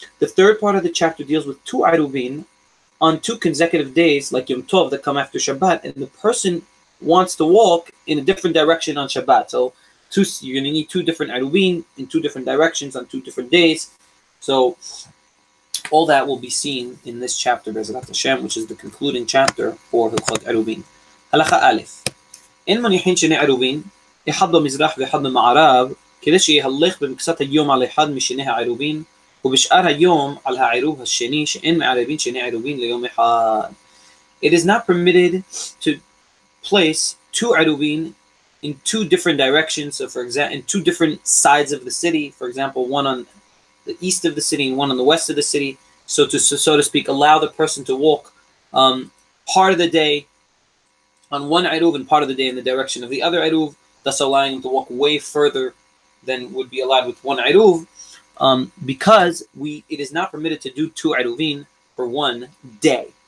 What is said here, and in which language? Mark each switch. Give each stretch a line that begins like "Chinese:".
English: The third part of the chapter deals with two Eruvin on two consecutive days, like Yom Tov, that come after Shabbat, and the person wants to walk in a different direction on Shabbat. So you're going to need two different Eruvin in two different directions on two different days. So all that will be seen in this chapter, Be'ezrat Hashem, which is the concluding chapter for Hilchot Eruvin. Halacha Aleph.
Hebrew: אין מניחין שני עירובין, אחד במזרח ואחד במערב, כדי שיהלך במקצת היום על אחד משני העירובין, ובשאר היום על העירוב השני, שאין מערבין שני עירובין ליום אחד.
English: It is not permitted to place two עירובין in two different directions, so for example, in two different sides of the city, for example, one on the east of the city and one on the west of the city, so to speak, allow the person to walk part of the day on one Eruv and part of the day in the direction of the other Eruv, thus allowing him to walk way further than would be allowed with one Eruv, because it is not permitted to do two Eruvin for one day.